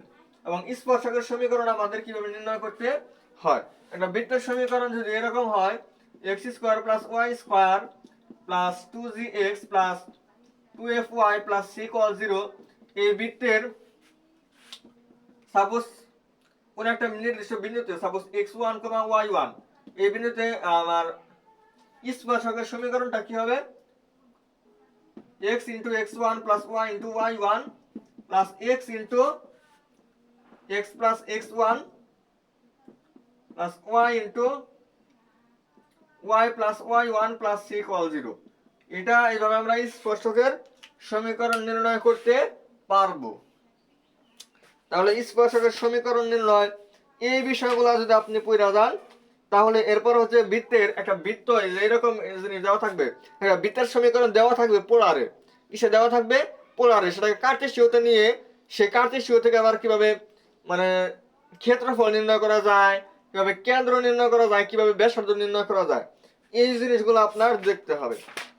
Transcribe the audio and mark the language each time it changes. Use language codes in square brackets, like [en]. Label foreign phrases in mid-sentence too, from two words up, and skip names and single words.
[bn] এবং স্পর্শকের সমীকরণ আমাদের কিভাবে নির্ণয় করতে হয়, একটা বৃত্তের সমীকরণ যদি এরকম হয় x² + y² + 2gx + 2fy + c = 0, এই বৃত্তের সাপোজ কোন একটা নির্দিষ্ট বিন্দুতে সাপোজ x1, y1, এই বিন্দুতে আমার স্পর্শকের সমীকরণটা কি হবে, x * x1 + y * y1 + x * x + x1 + y * y + y1 + c = 0। এটা এইভাবে আমরা স্পর্শকের সমীকরণ নির্ণয় করতে পারবো। তাহলে স্পর্শকের সমীকরণ নির্ণয় এই বিষয়গুলো যদি আপনি পড়া যান, তাহলে এরপর হচ্ছে বৃত্তের একটা বৃত্ত এরকম জিনিস দেওয়া থাকবে, একটা বৃত্তের সমীকরণ দেওয়া থাকবে পোলারে, দেওয়া থাকবে পোলারে, সেটাকে কার্টেসীয়তে নিয়ে সেই কার্টেসীয় থেকে আবার কিভাবে মানে ক্ষেত্রফল নির্ণয় করা যায়, কিভাবে কেন্দ্র নির্ণয় করা যায়, কিভাবে ব্যাসার্ধ নির্ণয় করা যায়, এই জিনিসগুলো আপনার দেখতে হবে।